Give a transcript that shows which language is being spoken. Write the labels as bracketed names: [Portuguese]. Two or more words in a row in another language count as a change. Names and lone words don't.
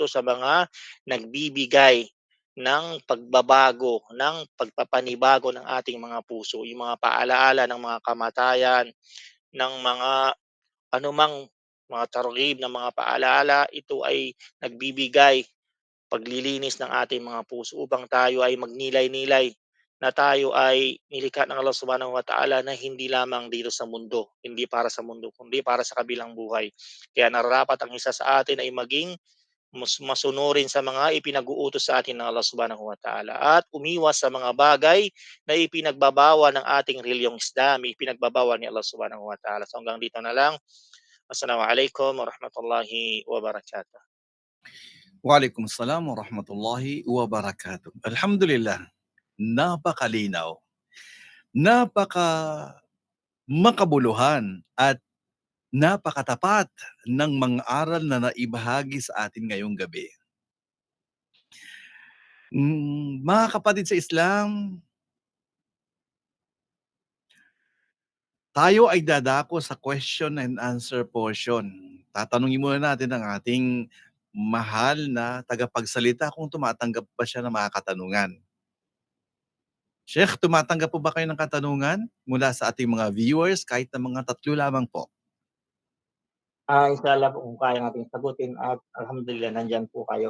[Filipino] sa mga nagbibigay ng pagbabago, ng pagpapanibago ng ating mga puso, yung mga paalaala ng mga kamatayan, ng mga anumang mga targhib na mga paalala, ito ay nagbibigay paglilinis ng ating mga puso upang tayo ay magnilay-nilay na tayo ay nilikha ng [Arabic] الله سبحانه وتعالى [Filipino] na hindi lamang dito sa mundo, hindi para sa mundo, kundi para sa kabilang buhay. Kaya nararapat ang isa sa atin ay maging masunurin sa mga ipinag-uutos sa atin ng [Arabic] الله سبحانه وتعالى [Filipino] at umiwas sa mga bagay na ipinagbabawal ng ating reliyong Islam, ipinagbabawal ni [Arabic] الله سبحانه وتعالى. [Filipino] So hanggang dito na lang. [Arabic] السلام عليكم ورحمة الله وبركاته. وعليكم السلام ورحمة الله وبركاته. Alhamdulillah, [Filipino] napakalinaw, napaka makabuluhan at napakatapat ng mga aral na naibahagi sa atin ngayong gabi. Mga kapatid sa Islam, tayo ay dadako sa [English] question and answer portion. [Filipino] Tatanungin muna natin ang ating mahal na tagapagsalita kung tumatanggap ba siya ng mga katanungan. Sheikh, tumatanggap po ba kayo ng katanungan mula sa ating mga viewers kahit na mga 3 lamang po? Inshallah po kung kaya nating sagutin at alhamdulillah nandiyan po kayo.